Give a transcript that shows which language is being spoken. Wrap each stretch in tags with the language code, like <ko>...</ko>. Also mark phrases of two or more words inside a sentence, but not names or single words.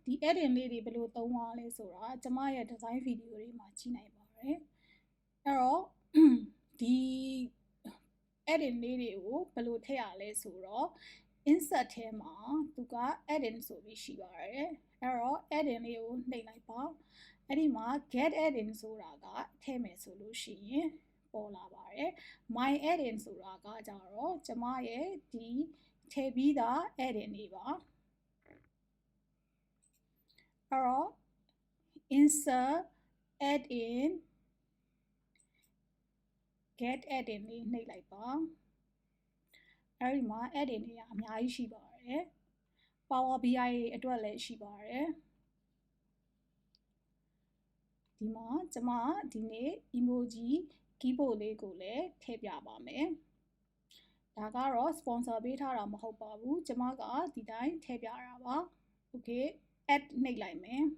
<my>edit လေးတွေဘယ်လိုသုံးရလဲဆိုတာကျမရဲ့</my> <en>design video</en> <my>တွေမှာကြည့်နိုင်ပါတယ်အဲ့တော့ဒီ edit လေးတွေကိုဘယ်လိုထည့်ရလဲဆိုတော့ insert ထဲမှာသူက edit ဆိုပြီးရှိပါတယ်အဲ့တော့ edit လေးကိုနှိပ်လိုက်ပါအဲ့ဒီမှာ</my> <en>get edit</en> <my>ဆိုတာကထည့်မယ်ဆိုလို့ရှိရင်ပေါ်လာပါတယ်</my> <en>my edit</en> <my>ဆိုတာကကြတော့ကျမရဲ့ဒီထည့်ပြီးသား edit တွေပါ အဲ့တော့</my> <en>insert add in get edit</en> <my>လေးနှိပ်လိုက်ပါအဲ့ဒီမှာ edit တွေကအများကြီးရှိပါတယ် Power BI အတွက်လည်းရှိပါတယ် ဒီမှာကျမဒီနေ့</my> <en>emoji keyboard</en> <my>လေးကိုလည်းထည့်ပြပါမယ်ဒါကတော့ sponsor ပေးထားတာမဟုတ်ပါဘူးကျမကဒီတိုင်းထည့်ပြတာပါ</my> <en>okay add</en> <my>နှိပ်လိုက်မယ်</my>